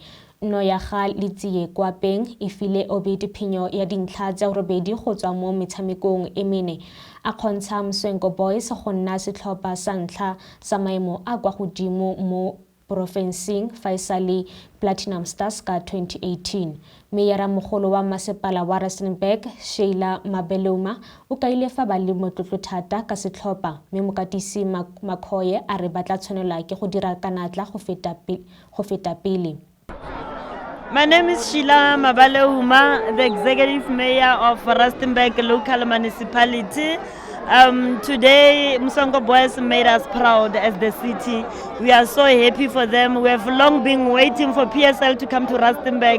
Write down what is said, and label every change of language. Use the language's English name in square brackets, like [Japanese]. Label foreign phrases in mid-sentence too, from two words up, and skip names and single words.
[Tswana] Nno ya ga Letsie kwa Peng e file Obi diphenyo ya dintlha tse 8 go tswa mo metshamekong e mene a kgontsha Mswenko Boys go nna setlhopha sa ntlha sa maemo a kwa godimo mo porofenseng fa e sale Platinum Stars ka 2018. Meyara mogolo wa masepala wa Rustenburg, Sheila Mabeloma, o kaile fa ba le motlotlo thata ka setlhopha mme mokatisi Makhoye a re batla tshwanela ke go dira kanatla go feta pele. [English] My name is Sheila Mabeloma, the Executive Mayor of Rustenburg Local Municipality. Today, Mswenko Boys made us proud as the city. We are so happy for them. We have long been waiting for PSL to come to Rustenburg.